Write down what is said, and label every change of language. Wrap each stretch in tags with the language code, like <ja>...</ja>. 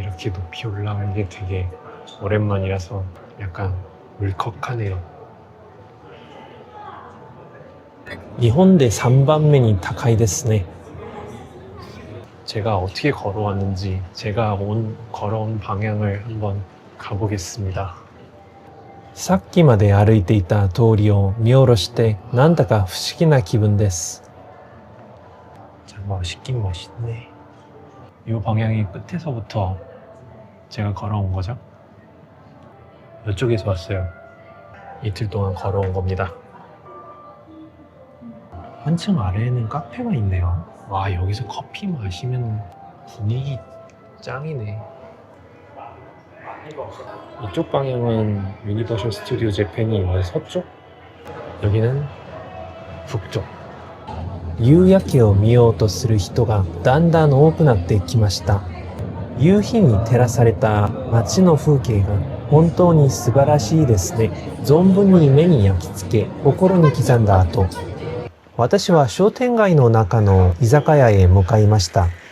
<ko>이렇게 높이 올라오는 게 되게 오랜만이라서 약간 울컥하네요.</ko> <ja>日本で3番目に高いですね。</ja> <ko>제가 어떻게 걸어왔는지 제가 걸어온 방향을 한번 가보겠습니다.</ko> <ja>さっきまで歩いていた通りを見下ろしてなんだか不思議な気分です。</ja> <ko>참 멋있긴 멋있네. 이 방향이 끝에서부터 제가 걸어온 거죠? 이쪽에서 왔어요. 이틀 동안 걸어온 겁니다. 한층 아래에는 카페가 있네요. 와, 여기서 커피 마시면 분위기 짱이네. 이쪽 방향은 유니버셜 스튜디오 재팬이 있는 서쪽, 여기는 북쪽.</ko> <ja>夕焼けを見ようとする人がだんだん多くなってきました。夕日に照らされた街の風景が本当に素晴らしいですね。存分に目に焼き付け、心に刻んだ後、私は商店街の中の居酒屋へ向かいました。</ja>